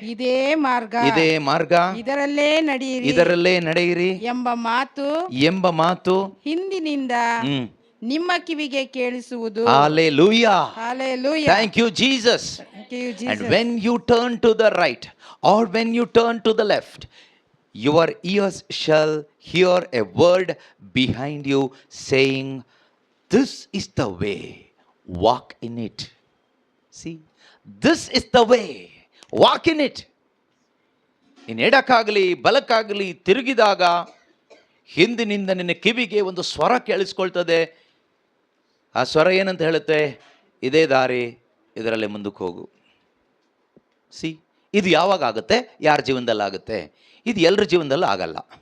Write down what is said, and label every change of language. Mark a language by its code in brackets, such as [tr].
[kn] ಇದೇ ಮಾರ್ಗ, ಇದರಲ್ಲೇ ನಡೆಯಿರಿ ಎಂಬ ಮಾತು ಹಿಂದಿನಿಂದ ನಿಮ್ಮ ಕಿವಿಗೆ ಕೇಳಿಸುವುದು. [en] Hallelujah. Thank you, Jesus. And when you turn to the right or when you turn to the left, your ears shall hear a word behind you saying, this is the way, walk in it. See, this is the way, walk in it. [kn] ನೀನು ಎಡಕ್ಕಾಗಲಿ ಬಲಕ್ಕಾಗಲಿ ತಿರುಗಿದಾಗ ಹಿಂದಿನಿಂದ ನಿನ್ನ ಕಿವಿಗೆ ಒಂದು ಸ್ವರ ಕೇಳಿಸ್ಕೊಳ್ತದೆ. ಆ ಸ್ವರ ಏನಂತ ಹೇಳುತ್ತೆ? ಇದೇ ದಾರಿ, ಇದರಲ್ಲಿ ಮುಂದಕ್ಕೆ ಹೋಗು. ಸಿ, ಇದು ಯಾವಾಗ ಆಗುತ್ತೆ? ಯಾರ ಜೀವನದಲ್ಲಿ ಆಗುತ್ತೆ? ಇದು ಎಲ್ಲರ ಜೀವನದಲ್ಲಿ ಆಗಲ್ಲ.